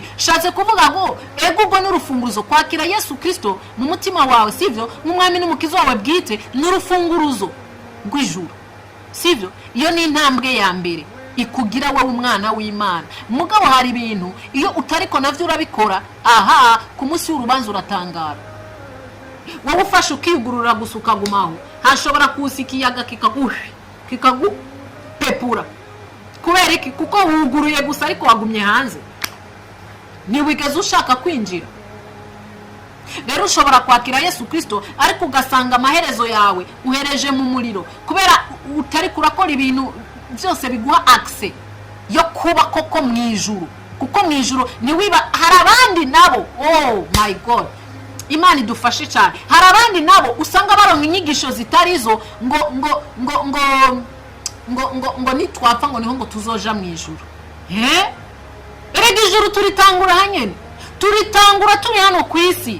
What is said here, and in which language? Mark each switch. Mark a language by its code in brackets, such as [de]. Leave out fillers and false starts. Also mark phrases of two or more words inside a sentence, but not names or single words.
[rn] Shatse kuvuga ngo ego ubwo n'urufunguruzo kwakira Yesu Kristo mu mutima wawe, sivyo, nk'umwami n'umukiza wawe bwite, n'urufunguruzo rw'ijuru, sivyo. Iyo ni intambwe ya mbere ikugira wowe umwana w'Imana. Mugabo hari ibintu iyo utariko navyo urabikora, aha ku munsi w'urubanza uratangara. Wowe ufashe ukigurura gusa ukagumaho, hashobora kuza ikiyaga kikagupepura. Kubera iki? Kuko wuguruye gusa ariko wagumye hanze, ntiwigeze ushaka kwinjira. Rero ushobora kwakira Yesu Kristo ariko ugasanga amaherezo yawe uhereje mu muriro, kubera utari kurakora ibintu byose biguha access yo kuba koko mu ijuru. Kuko mu ijuru ni wiba, hari abandi nabo, [en] oh my God, [rn] Imana idufashe cyane, hari abandi nabo usanga baronka inyigisho zitarizo ngo nitwapfa ngo niho ngo tuzoja mu ijuru. Erega ijuru turitangura hanyene, turitangura turi hano ku isi.